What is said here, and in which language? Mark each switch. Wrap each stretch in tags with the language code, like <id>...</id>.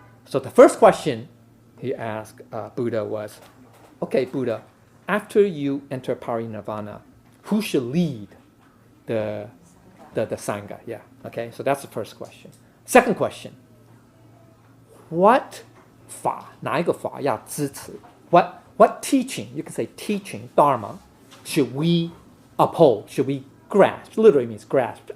<en>So the first question he asked Buddha was, okay, Buddha, after you enter parinirvana, who should lead the sangha? Yeah. Okay, so that's the first question. Second question. What</en> <zh>法，哪一个法要支持?</zh> <en>What teaching, you can say teaching, dharma, should we uphold, should we grasp? Literally means grasp.</en>